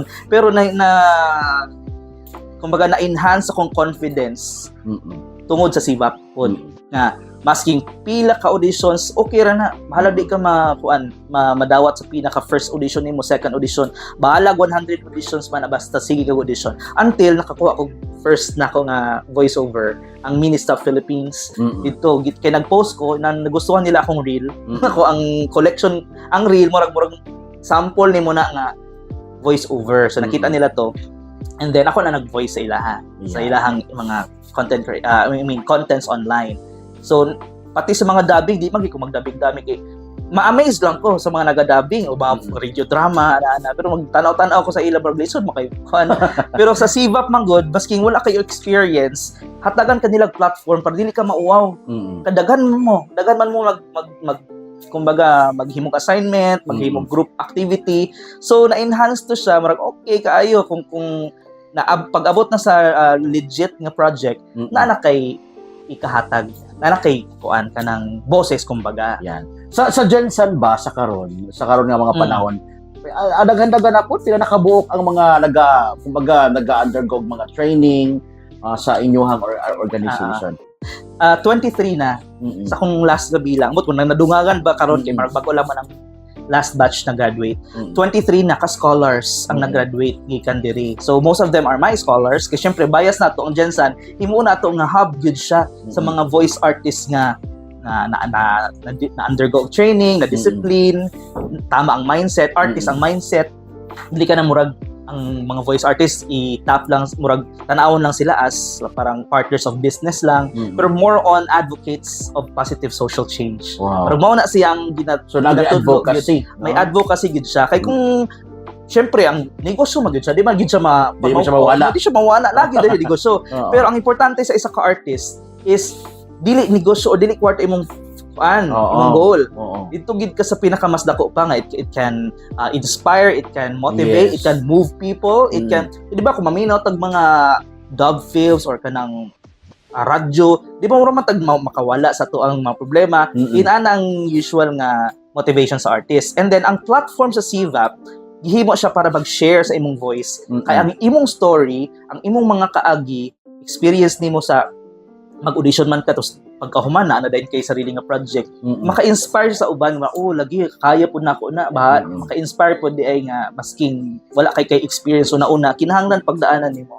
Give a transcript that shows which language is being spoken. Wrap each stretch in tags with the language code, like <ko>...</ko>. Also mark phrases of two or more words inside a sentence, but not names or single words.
<ceb>Pero na kumbaga na-enhance akong confidence tungod sa CVAP po. Nga masking pila ka auditions, okay ra na. Bahala di ka madawat sa pinaka first audition nimo, second audition. Bahala 100 auditions man basta sige ka audition. Until nakakuha ko first na ako nga voiceover ang Mini Stop Philippines. Dito kay nag-post ko na nagustuhan nila akong reel. Ako ang collection, ang reel murag sample nimo na nga voiceover. So nakita nila to.</ceb> <en>And then</en> <ceb>ako na nag-voice sa ilaha. Sa ilahang mga contents online. So, pati sa mga dubbing, di magi ko magdubbing-dubbing kay ma-amaze lang ko sa mga naga-dubbing o mga radio drama pero magtanaw-tanaw ko sa ila lisod makayon. Pero sa CVAP man god, basking wala kayo experience, hatagan kanila platform para dili ka mauwaw. Kadagan man mo kumbaga maghimong assignment, maghimong group activity. So na-enhance to siya, marag okay kaayo kung pag-abot na sa legit nga project, na kay ikahatag, na kay kuan ka ng boses kumbaga. Yan. Sa Jensen ba sa karon nga mga panahon, daghan-daghan na po sila nakabuok ang mga nag-undergo mga training sa inyong organization. 23 na sa kung last gabi lang. Kung nadungagan ba karon kay marag bago lamang ang last batch na graduate. 23 na ka-scholars ang nag-graduate gikan diri.</ceb> <en>So most of them are my scholars</en> <tl>kasi syempre</tl> <en>bias</en> <ceb>na to ang Jensen. Himo na to nga hub good siya sa mga</ceb> <en>voice artists</en> <ceb>nga na undergo training, na discipline, tama ang mindset, artist ang mindset. Dili ka na murag ang mga</ceb> <en>voice artists</en> <ceb>i-tap lang murag tanawon lang sila as parang</ceb> <en>partners of business</en> <ceb>lang, pero</ceb> <en>more on advocates of positive social change.</en> <ceb>Pero mao na siyang so nag-advocacy. May advocacy gid siya kay kung syempre ang negosyo magid siya, di man gid siya mawala. Di siya mawala lagi dili negosyo. Pero ang importante sa isa ka artist is dili negosyo o dili kwarta imong imong goal. Dito gid ka sa pinakamas dako pa nga</ceb> <en>it can inspire, it can motivate, it can move people, it can</en> <ceb>di ba kung maminaw tag mga</ceb> <en>dog films</en> <ceb>or kanang radyo, di ba mo tag makawala sa to ang mga problema. Inana ang usual nga motivation sa artist.</ceb> <en>And then</en> <ceb>ang platform sa CVAP gihimo siya para mag-share sa imong voice. Kaya ang imong story, ang imong mga kaagi, experience nimo sa mag-audition man ka tapos pagkahuman na dahil kay sarili nga project, maka-inspire sa uban nga lagi kaya pud nako na maka-inspire pud di ay nga masking wala kay experience una kinahanglan pagdaanan nimo.</ceb>